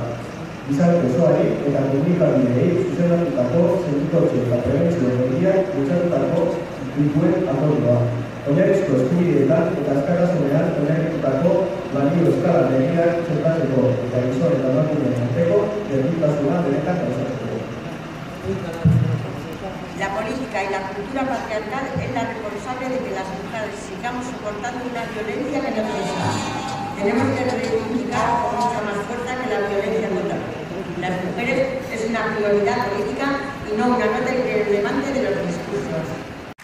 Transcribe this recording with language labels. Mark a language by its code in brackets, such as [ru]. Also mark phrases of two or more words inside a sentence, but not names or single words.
[eu] Gizarte osoari eta komunikabideei zuzenatutako sentitotze eta prebentzio neurriak bultzatutako dituen akordioa. Oinarrizko eskubideetan eta askatasunean oinarritutako balio eskala neurriak txertatzeko eta gizon eta emakumeen arteko berdintasuna benetan gauzatzeko. [es] La política y la cultura patriarcal es la responsable de que las mujeres sigamos soportando una violencia que nos pesa. Tenemos que reivindicar con mucha más fuerza que la violencia contra las mujeres es una prioridad política y no una nota irrelevante de los discursos.